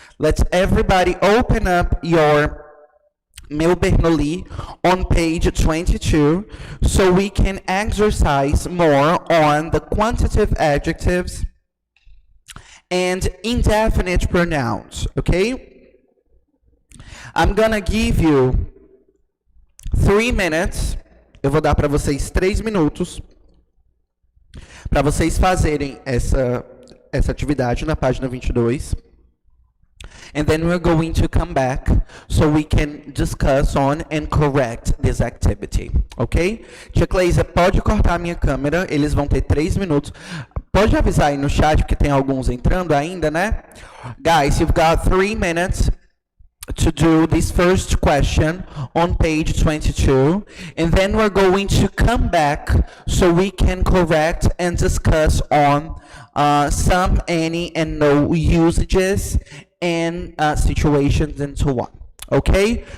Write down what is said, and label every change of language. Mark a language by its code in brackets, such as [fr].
[en] Let's everybody open up your Meu Bernoulli on page 22 so we can exercise more on the quantitative adjectives and indefinite pronouns, okay? I'm gonna give you 3 minutes. [pt] Eu vou dar para vocês 3 minutos para vocês fazerem essa atividade na página 22. [en] And then we're going to come back so we can discuss on and correct this activity, ok? [pt] Tia Cleisa, pode cortar a minha câmera, eles vão ter 3 minutos. Pode avisar aí no chat, porque tem alguns entrando ainda, né? [en] Guys, you've got 3 minutes to do this first question on page 22, and then we're going to come back so we can correct and discuss on some, any, and no usages and situations and so on. Okay?